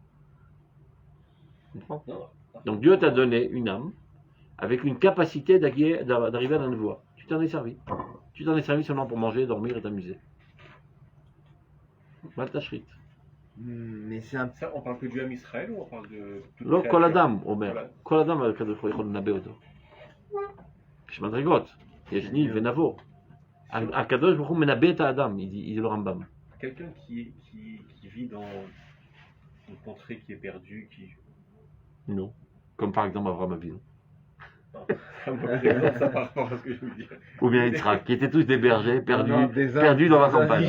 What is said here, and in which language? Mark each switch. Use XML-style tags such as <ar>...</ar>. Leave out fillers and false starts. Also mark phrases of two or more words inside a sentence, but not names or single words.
<fr>Tu comprends? non. Donc Dieu t'a donné une âme, avec une capacité d'arriver à la voie. Tu t'en es servi. Tu t'en es servi seulement pour manger, dormir et t'amuser.</fr> <he>Maltachrit.</he> <fr>Mais c'est un Ça, on parle que du</fr> <he>עם ישראל</he> <fr>ou on parle de toute</fr> <he>לא,</he> <fr>créature?</fr> <he>כל אדם אומר,</he> <fr>Voilà.</fr> <he>כל אדם הקדוש ברוך הוא יכול לנבא אותו. יש מדרגות, יש ניב ונבוא. הקדוש ברוך הוא מנבא את האדם,</he> <fr>il dit le Rambam. Quelqu'un qui vit dans une contrée qui est perdue, qui... Non. Comme par exemple Abraham Avinu. Un mauvais exemple, ça par rapport à ce que je veux dire. Ou bien Yitzhak, qui étaient tous des bergers, perdus, Non, perdus dans la campagne.</fr>